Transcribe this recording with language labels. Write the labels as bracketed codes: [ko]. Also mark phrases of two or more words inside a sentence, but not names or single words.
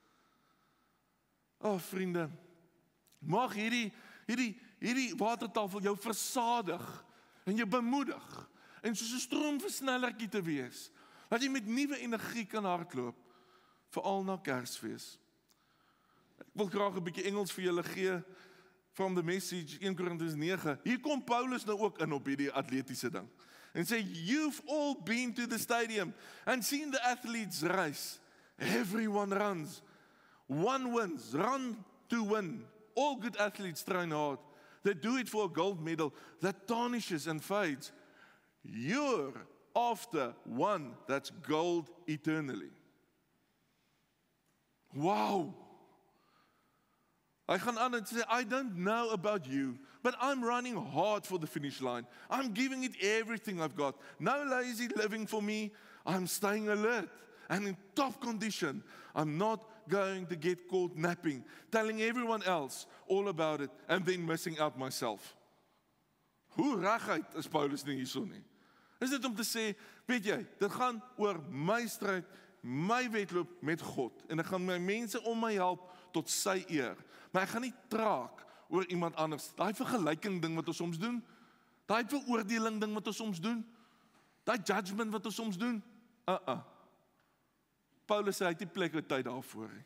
[af] Vriende, mag hierdie watertafel jou versadig en jou bemoedig en soos 'n stroomversnellertjie te wees, dat jy met nuwe energie kan hardloop, veral na Kersfees. Ek wil graag 'n bietjie Engels vir julle gee [en] from the message [af] 1 Korintiërs 9. Hier kom Paulus nou ook in op hierdie atletiese ding. En sê, [en] you've all been to the stadium and seen the athletes race. Everyone runs. One wins. Run to win. All good athletes train hard. They do it for a gold medal that tarnishes and fades. You're after one that's gold eternally. [af] Wow. Hy gaan aan en sê, [en] I don't know about you, but I'm running hard for the finish line. I'm giving it everything I've got. No lazy living for me. I'm staying alert and in top condition. I'm not going to get caught napping, telling everyone else all about it and then missing out myself. [af] Hoe reguit is Paulus nie hierso nie? Is dit om te sê, weet jy, dit gaan oor my stryd, my wedloop met God, en ek gaan my mense om my help tot sy eer. Maar ek gaan nie traak oor iemand anders. Daai vergelyking ding wat ons soms doen, daai veroordeling ding wat ons soms doen, daai judgment wat ons soms doen, Paulus sê, hy het die plek en tyd daarvoor.